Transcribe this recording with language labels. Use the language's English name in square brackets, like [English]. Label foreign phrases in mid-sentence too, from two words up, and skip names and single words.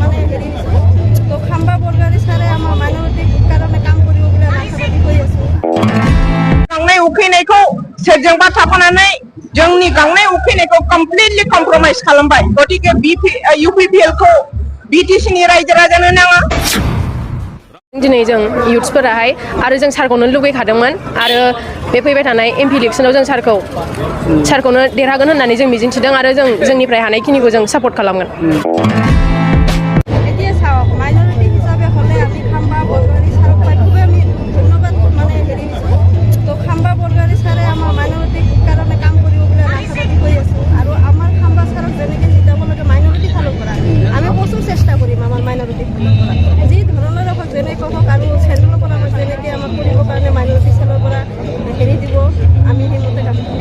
[Assamese] হেৰি তো খাম্বা বৰগাৰী ছাৰে আমাৰ মাইনৰিটিৰ কাৰণে কাম কৰিব বুলি আশাবাদী হৈ আছোঁ। [Bodo] गांनाय उखैनायखौ सोरजोंबा थाफानानै जोंनि गांनाय उखैनायखौ [English] completely compromise [Bodo] खालामबाय। गतिके UPPL खौ BTC नि रायजो राजानो नाङा। दिनै जों इयुथ्सफोराहाय आरो जों सारखौनो लुगैखादोंमोन आरो बे फैबाय थानाय MP इलेक्सनाव जों सारखौनो देरहागोन होननानै जों मिजिंथिदों आरो जों जोंनिफ्राय हानायखिनिखौ जों सापर्ट खालामगोन। [Assamese] এতিয়া চাওক মাইনৰিটি হিচাপে হ'লে আমি খাম্বা বৰগাৰী ছাৰক পাই খুবেই আমি ধন্যবাদ মানে হেৰি দিছোঁ। তো খাম্বা বৰগাৰী ছাৰে আমাৰ মাইনৰিটিৰ কাৰণে কাম কৰিব বুলি আশাবাদী হৈ আছোঁ আৰু আমাৰ খাম্বা ছাৰক যেনেকৈ জিতাব লাগে মাইনৰিটি ফালৰ পৰা আমি প্ৰচুৰ চেষ্টা কৰিম আমাৰ মাইনৰিটি ফালৰ পৰা যি ধৰণৰ হওক যেনেকৈ হওক আৰু চেণ্ট্ৰেলৰ পৰা আমাক যেনেকৈ আমাক কৰিবৰ কাৰণে মাইনৰিটি চেলৰ পৰা হেৰি দিব আমি সেইমতে কাম কৰিম।